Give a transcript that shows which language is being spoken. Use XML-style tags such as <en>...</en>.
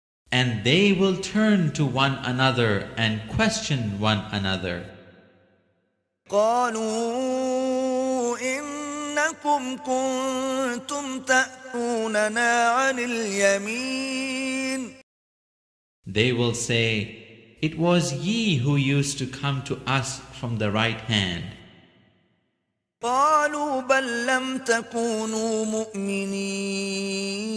<en>And they will turn to one another and question one another.</en> <ar>قالوا إنكم كنتم تأتوننا عن اليمين.</ar> <en>They will say, It was ye who used to come to us from the right hand.</en> <ar>قالوا بل لم تكونوا مؤمنين.</ar>